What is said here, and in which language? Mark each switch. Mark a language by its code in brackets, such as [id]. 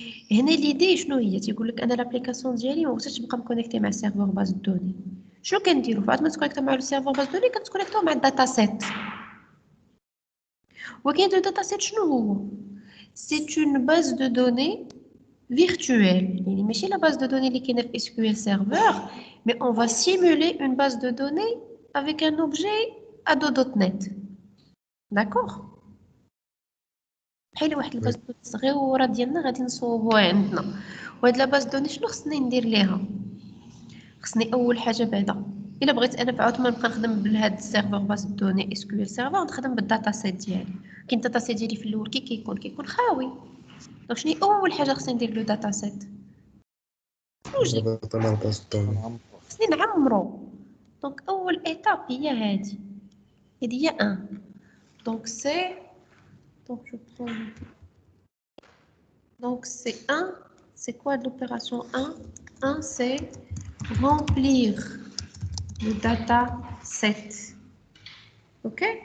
[fr] L'idée, je vais l'application [ar] ديالي ما بغيتش نبقى مكونيكتي مع السيرفر باز دوني. شنو كنديروا؟ بعد ما تكونيكتو مع السيرفر باز دوني كتكونيكتو مع الداتا سيت. وكاين الداتا سيت شنو هو؟ سي اون باز دو دوني virtuelle. يعني ماشي لا باز دو دوني اللي كاينه في [fr] SQL server, mais on va simuler une base de données avec un objet ado.net. D'accord? [ar] بحال واحد الباز دوني صغيره ديالنا غادي نصوبوها عندنا، وهاد لا باز دوني شنو خصني ندير ليها؟ خصني اول حاجه بعدا الا بغيت انا بعد ما نبقى نخدم بهاد السيرفر باز دوني اس كيو ال سيرفر نخدم بالداتا سيت ديالي. كاين الداتا سيت ديالي في الاول كيكون خاوي، دونك شنو اول حاجه خصني ندير لو داتا سيت؟ خصني نعمرو. دونك اول ايتاب هي هادي هي 1. [fr] دونك سي Donc, je prends. Donc, c'est 1. C'est quoi l'opération 1? 1, c'est remplir le data set. OK?